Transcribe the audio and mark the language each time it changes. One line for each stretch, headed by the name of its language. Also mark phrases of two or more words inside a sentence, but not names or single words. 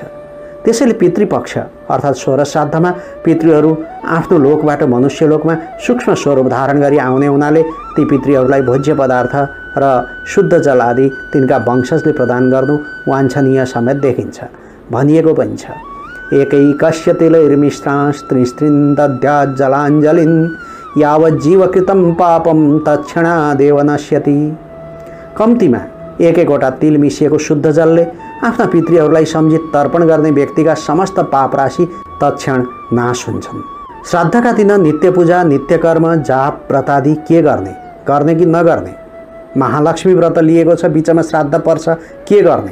Nepali: त्यसैले पितृपक्ष अर्थात् 16 श्राद्धमा पितृहरू आफ्नो लोकबाट मनुष्य लोकमा सूक्ष्म स्वरूप धारण गरी आउने हुनाले ती पितृहरूलाई भोज्य पदार्थ र शुद्ध जल आदि तिनका वंशजले प्रदान गर्नु वाञ्छनीय समेत देखिन्छ। भनिएको पनि छ,
Sanskrit: एकैकस्य तिलैर्मिश्रास्त्रिस्त्रीन् दद्यात् जलाञ्जलिन् यावज्जीवकृतं पापं तत्क्षणादेव नश्यति।
Nepali: कम्तीमा एक एकवटा तिल मिसिएको शुद्ध जलले आफ्ना पितृहरूलाई सम्झी तर्पण गर्ने व्यक्तिका समस्त पाप राशि तत्क्षण नाश हुन्छन्। श्राद्धका दिन नित्य पूजा, नित्य कर्म, जाप, व्रतादि के गर्ने कि नगर्ने? महालक्ष्मी व्रत लिएको छ, बिचमा श्राद्ध पर्छ, के गर्ने?